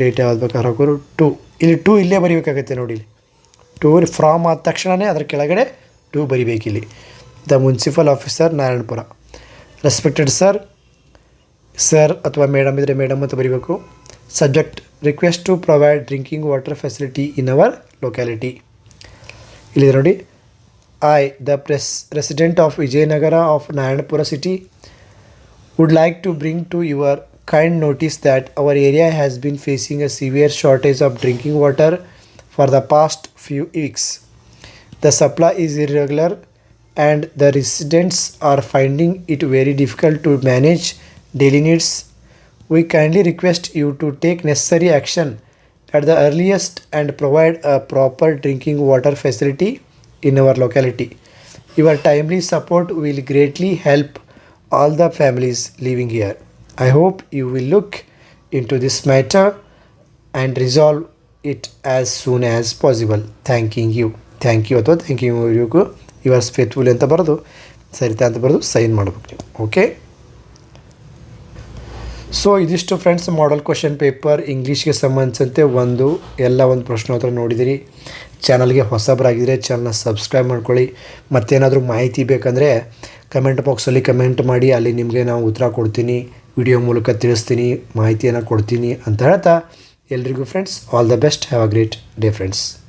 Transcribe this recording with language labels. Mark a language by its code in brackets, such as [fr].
[kn] Date ಯಾವ್ದು ಬೇಕಾದ್ರೆ ಹಾಕೋರು 2. ಇಲ್ಲಿ 2 ಇಲ್ಲೇ ಬರೀಬೇಕಾಗತ್ತೆ ನೋಡಿ. ಇಲ್ಲಿ 2 ಫ್ರಾಮ್ ಆದ ತಕ್ಷಣವೇ ಅದರ ಕೆಳಗಡೆ 2 ಬರಿಬೇಕಿಲ್ಲಿ. [en] The municipal officer Narayanapura. Respected sir [kn] ಅಥವಾ ಮೇಡಮ್ ಇದ್ದರೆ ಮೇಡಮ್ ಅಂತ ಬರೀಬೇಕು. [en] Subject request to provide drinking water facility in our locality. [kn] ಇಲ್ಲಿ ನೋಡಿ, [en] I the resident of Vijayanagara of Narayanapura city would like to bring to your kind notice that our area has been facing a severe shortage of drinking water for the past few weeks. The supply is irregular and the residents are finding it very difficult to manage daily needs. We kindly request you to take necessary action at the earliest and provide a proper drinking water facility in our locality. Your timely support will greatly help all the families living here. I hope you will look into this matter and resolve it as soon as possible. Thanking you [kn] ಅಥವಾ [en] thanking you yours faithful [kn] ಅಂತ ಬರೆದು ಸರಿತಾ ಅಂತ ಬರೆದು sign ಮಾಡಬೇಕು ನೀವು. Okay, so ಇದಿಷ್ಟು friends model question paper ಇಂಗ್ಲೀಷ್ಗೆ ಸಂಬಂಧಿಸಿದಂತೆ ಒಂದು ಪ್ರಶ್ನೋತ್ತರ ನೋಡಿದಿರಿ. ಚಾನಲ್ಗೆ ಹೊಸಬರಾಗಿದ್ದರೆ ಚಾನಲ್ನ ಸಬ್ಸ್ಕ್ರೈಬ್ ಮಾಡ್ಕೊಳ್ಳಿ. ಮತ್ತೇನಾದರೂ ಮಾಹಿತಿ ಬೇಕಂದರೆ ಕಮೆಂಟ್ ಬಾಕ್ಸಲ್ಲಿ ಕಮೆಂಟ್ ಮಾಡಿ, ಅಲ್ಲಿ ನಿಮಗೆ ನಾವು ಉತ್ತರ ಕೊಡ್ತೀನಿ, ವಿಡಿಯೋ ಮೂಲಕ ತಿಳಿಸ್ತೀನಿ, ಮಾಹಿತಿಯನ್ನು ಕೊಡ್ತೀನಿ ಅಂತ ಹೇಳ್ತಾ ಎಲ್ರಿಗೂ friends [en] All the best. Have a great day friends.